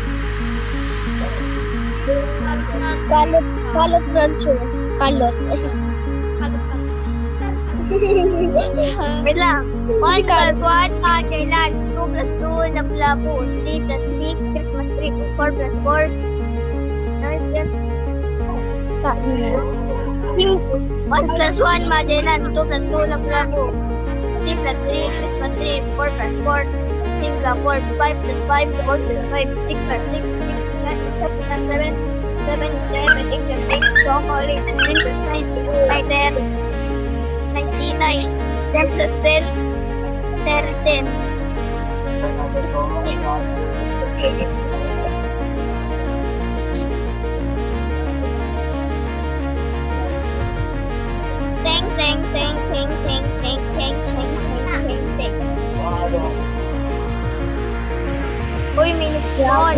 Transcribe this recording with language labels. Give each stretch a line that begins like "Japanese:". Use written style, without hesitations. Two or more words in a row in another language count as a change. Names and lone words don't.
Filipino: Kalot rancho. Kalot. Wait lang.
English: 1 plus 1, Magellan. 2 plus 2, Lapu-Lapu. 3 plus 3, Christmas tree. 4 plus 4. 1 plus 1, Magellan. 2 plus 2, Lapu-Lapu. 3 plus 3, Christmas tree. 4 plus 4, Singapore. 5 plus 5, 4 plus 5. 6 plus 6, 7 plus 7. 7 plus 8 plus 6. Broccoli. 10 plus 9, 10. 99. 10 plus 10. 10. Teng.
Filipino: Uy, minutes yun.